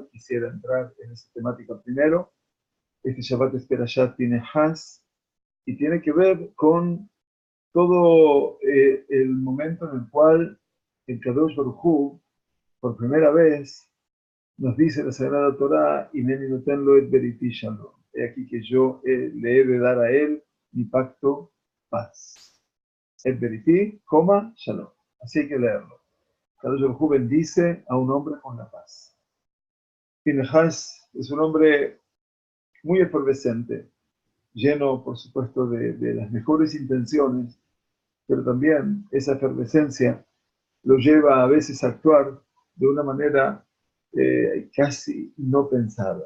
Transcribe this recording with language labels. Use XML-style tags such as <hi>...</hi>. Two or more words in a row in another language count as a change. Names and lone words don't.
<es>Quisiera entrar en esa temática primero. Este Shabbat es Perashat Pinehas y tiene que ver con todo el momento en el cual el</es> <he>קדוש ברוך הוא,</he> <es>por primera vez, nos dice la Sagrada Torá,</es> <he>הנני נותן לו את בריתי שלום.</he> <es>He aquí que yo le he de dar a él mi pacto paz.</es> <he>את בריתי שלום.</he> <es>Así hay que leerlo.</es> <he>קדוש ברוך הוא</he> <es>bendice a un hombre con la paz. Pinehas es un hombre muy efervescente, lleno, por supuesto, de las mejores intenciones, pero también esa efervescencia lo lleva a veces a actuar de una manera casi no pensada.</es>